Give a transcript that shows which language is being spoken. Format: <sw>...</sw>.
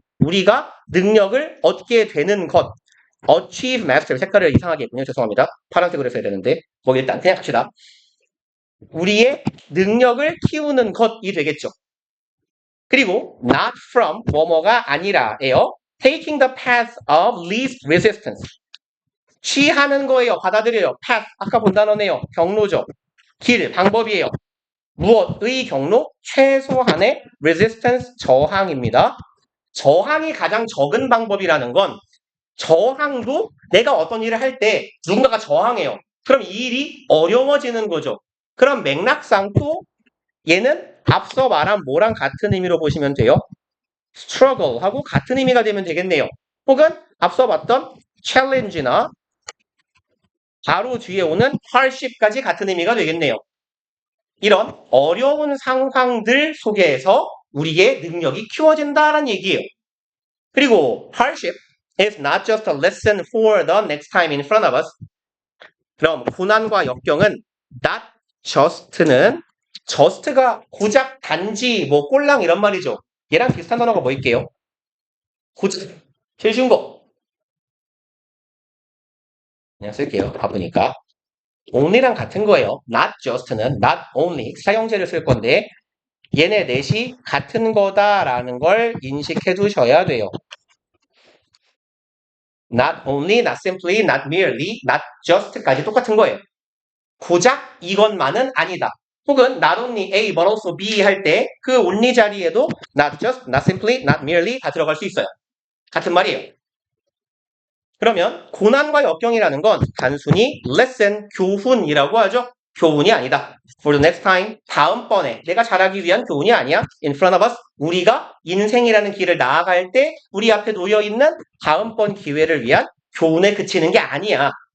<ko>우리가 능력을 얻게 되는 것.</ko> <en>achieve mastery.</en> <ko>색깔을 이상하게 했군요. 죄송합니다. 파란색으로 써야 되는데 뭐 일단 그냥 합시다. 우리의 능력을 키우는 것이 되겠죠. 그리고 not from 뭐뭐가 아니라예요.</ko> <en>taking the path of least resistance.</en> <ko>취하는 거예요. 받아들여요. path 아까 본 단어네요. 경로죠. 길, 방법이에요. 무엇의 경로? 최소한의 resistance, 저항입니다. 저항이 가장 적은 방법이라는 건 저항도 내가 어떤 일을 할 때 누군가가 저항해요. 그럼 이 일이 어려워지는 거죠. 그럼 맥락상 또 얘는 앞서 말한 뭐랑 같은 의미로 보시면 돼요? struggle하고 같은 의미가 되면 되겠네요. 혹은 앞서 봤던 challenge나 바로 뒤에 오는 hardship까지 같은 의미가 되겠네요. 이런 어려운 상황들 속에서 우리의 능력이 키워진다는 얘기예요.</ko> <en>그리고 hardship is not just a lesson for the next time in front of us.</en> <ko>그럼 고난과 역경은 not just는 just가 고작 단지 뭐 꼴랑 이런 말이죠. 얘랑 비슷한 단어가 뭐 있게요? 고작 제일 쉬운 거 그냥 쓸게요. 바쁘니까. only랑 같은 거예요. not just는 not only 사형제를 쓸 건데 얘네 넷이 같은 거다라는 걸 인식해 두셔야 돼요.</ko> <en>not only, not simply, not merely, not just까지</en> <ko>똑같은 거예요. 고작 이것만은 아니다. 혹은</ko> <en>not only A but also B</en> <ko>할 때 그 only 자리에도 not just, not simply, not merely 다 들어갈 수 있어요. 같은 말이에요. 그러면 고난과 역경이라는 건 단순히 lesson, 교훈이라고 하죠. 교훈이 아니다.</ko> <en>For the next time,</en> <ko>다음번에 내가 잘하기 위한 교훈이 아니야.</ko> <en>In front of us,</en> <ko>우리가 인생이라는 길을 나아갈 때 우리 앞에 놓여있는 다음번 기회를 위한 교훈에 그치는 게 아니야.</ko>